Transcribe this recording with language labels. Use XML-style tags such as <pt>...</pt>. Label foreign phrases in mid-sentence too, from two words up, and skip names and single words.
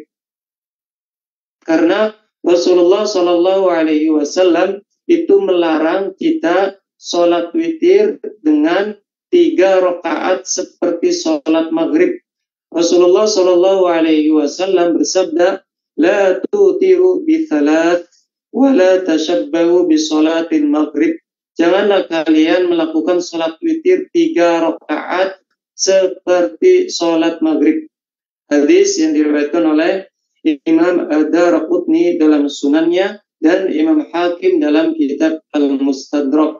<id>Karena Rasulullah</id> <ar>صلى الله عليه وسلم</ar> <id>itu melarang kita sholat witir dengan 3 rakaat seperti sholat maghrib. Rasulullah</id> <ar>صلى الله عليه وسلم</ar> <id>bersabda,</id> <ar>"لا توتروا بثلاث ولا تشبهوا بصلاة المغرب."</ar> <id>Janganlah kalian melakukan sholat witir 3 rakaat seperti sholat maghrib. Hadis yang diriwayatkan oleh Imam Ad-Darqutni dalam sunannya dan Imam Hakim dalam kitab Al-Mustadrak.</id>